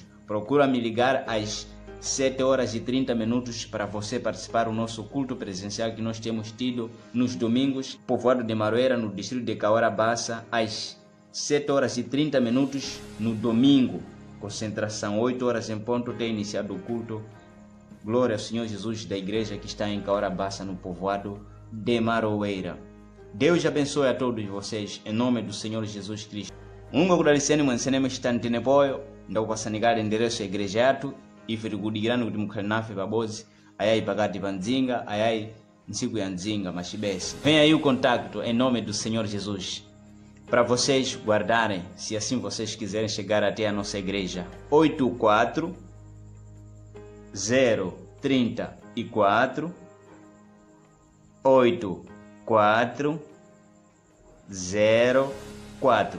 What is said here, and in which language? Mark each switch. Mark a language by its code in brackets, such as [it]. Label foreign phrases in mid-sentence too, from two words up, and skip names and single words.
[pt] Procura me ligar às 7 horas e 30 minutos para você participar do nosso culto presencial que nós temos tido nos domingos, povoado de Maroeira, no distrito de Caorabassa, às 7 horas e 30 minutos no domingo. Concentração 8 horas em ponto, tem iniciado o culto. Glória ao Senhor Jesus da igreja que está em Caorabassa, no povoado de Maroeira. Deus abençoe a todos vocês, em nome do Senhor Jesus Cristo. [seh] Mungu akudariseni mwenseneme chitantine poyo, ndakupasanigale endereso ya igreja yatu, ife tikudigirani kuti mukhale nafe pabodzi, ayayi pakati pa Nzinga, ayayi ntsiku ya Nzinga Machibesi. [pt] Venha aí o contacto em nome do Senhor Jesus, para vocês guardarem, se assim vocês quiserem chegar até a nossa igreja. 84 034 84 04.